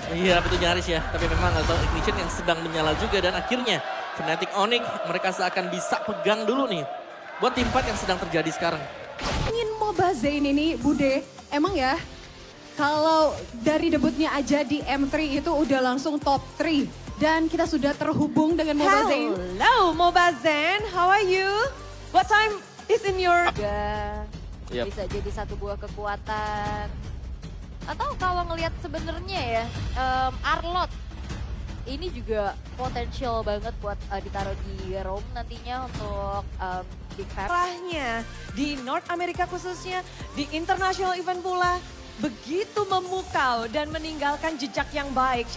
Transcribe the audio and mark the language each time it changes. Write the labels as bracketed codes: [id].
[id] Iya betul nyaris ya, tapi memang atau ignition yang sedang menyala juga dan akhirnya Fnatic Onyx mereka seakan bisa pegang dulu nih buat tim fight yang sedang terjadi sekarang. Ingin MOBA Zain ini Bude, emang ya kalau dari debutnya aja di M3 itu udah langsung top 3. Dan kita sudah terhubung dengan MOBA Zain. [en] Hello Mobazen, how are you? What time is in your... [id] Juga Yap. bisa jadi satu buah kekuatan. Atau kalau ngelihat sebenarnya ya, Arlot ini juga potensial banget buat ditaruh di roam nantinya untuk Big Fab. Salahnya di North America khususnya, di international event pula, begitu memukau dan meninggalkan jejak yang baik.